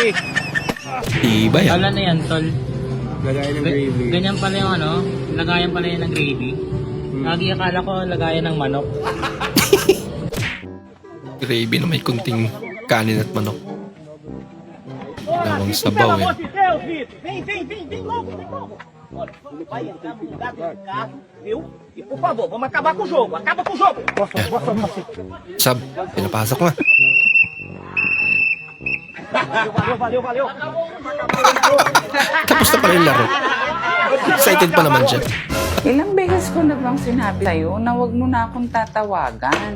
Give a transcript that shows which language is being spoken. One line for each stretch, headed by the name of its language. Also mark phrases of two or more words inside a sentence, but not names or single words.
Filipino: Iba yan. Wala na yan, tol. Lagay ng gravy. Ganyan pala yung ano, lagayan pala yan ng gravy. Lagi akala ko lagayan ng manok. Gravy na may kunting kanin at manok. Dalawang sabaw eh.
Portuguese: Viu? E por favor, vamos acabar com o jogo. Acaba com o jogo.
Filipino: Sab, pinapasok na.
Portuguese: Valeu.
Filipino: Tapos na pala yung laro. Excited pa naman siya. Ilang beses ko na bang sinabi sa'yo na wag mo na akong tatawagan?